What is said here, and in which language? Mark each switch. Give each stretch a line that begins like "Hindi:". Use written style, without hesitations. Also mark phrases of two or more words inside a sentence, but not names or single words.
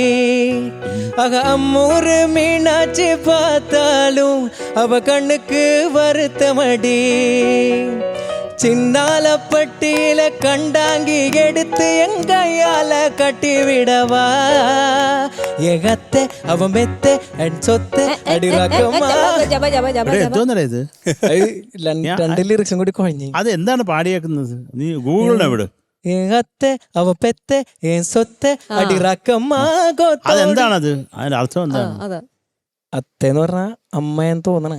Tamil: அம்மூரு மீனாட்சி பார்த்தாலும் அவ கண்ணுக்கு வருத்தமடி. சின்னால பட்டியில கண்டாங்கி எடுத்து எங்கையால கட்டி விடவா. எகத்தை அவன் மெத்த சொத்த அடிராக்கமா.
Malayalam: എന്തോന്നല്ലേ ഇത്? 2 ലിറിക്സും കൂടി കുഴഞ്ഞു. അത് എന്താണ് പാടിയേക്കുന്നത്? നീ ഗൂഗിളിനെ വിട്. എകത്തെ അവ പെത്ത സ്വത്ത അടിറാക്കമാ. അതെന്താണത്? അതിന്റെ അർത്ഥം എന്താണ്? അത്തേന്ന് പറഞ്ഞ അമ്മയെന്ന് തോന്നണ.